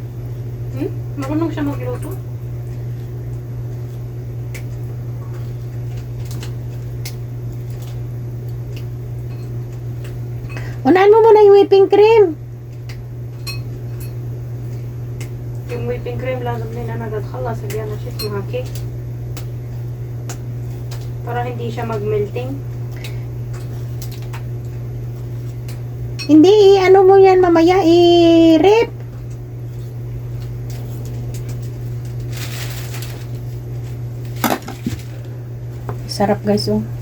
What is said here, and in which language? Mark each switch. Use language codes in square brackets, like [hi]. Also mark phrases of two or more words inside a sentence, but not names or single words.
[tl] Marunong siya magluto? Unahan mo muna yung [en] whipping cream. [ar] Yung [en] whipping cream [ar] لازم لنا نتخلص بيها شو اسمها cake. [tl] Para hindi siya mag-melting. Hindi, ano mo yan mamaya, i-rip. Sarap guys, oh.